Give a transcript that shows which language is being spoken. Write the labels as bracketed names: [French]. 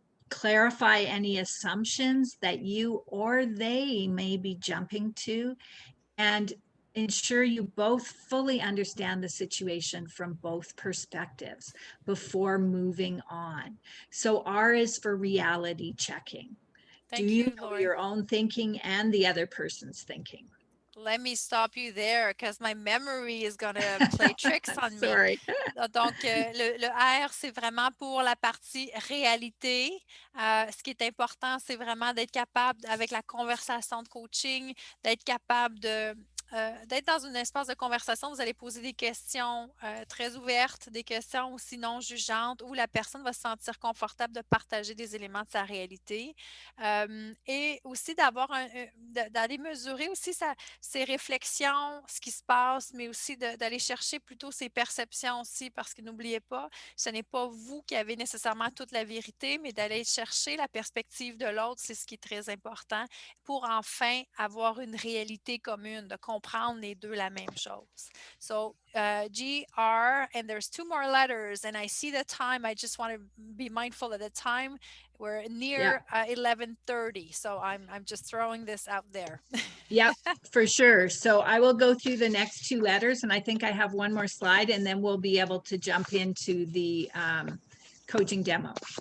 [English] Clarify any assumptions that you or they may be jumping to, and ensure you both fully understand the situation from both perspectives before moving on. So R is for reality checking. Thank Do you you, know Lori. your own thinking and the other person's thinking? Let me stop you there because my memory is going to play tricks on me. Sorry. [French] Donc, le R, c'est vraiment pour la partie réalité. Ce qui est important, c'est vraiment d'être capable, avec la conversation de coaching, d'être capable d'être dans un espace de conversation. Vous allez poser des questions très ouvertes, des questions aussi non jugeantes, où la personne va se sentir confortable de partager des éléments de sa réalité. Et aussi d'aller mesurer aussi ses réflexions, ce qui se passe, mais aussi d'aller chercher plutôt ses perceptions aussi, parce que n'oubliez pas, ce n'est pas vous qui avez nécessairement toute la vérité, mais d'aller chercher la perspective de l'autre, c'est ce qui est très important pour enfin avoir une réalité commune, de comprendre les deux la même chose. [English] So, G, R, and there's two more letters, and I see the time. I just want to be mindful of the time. We're near 11:30, so I'm just throwing this out there. Yep, for sure. So I will go through the next two letters, and I think I have one more slide, and then we'll be able to jump into the coaching demo.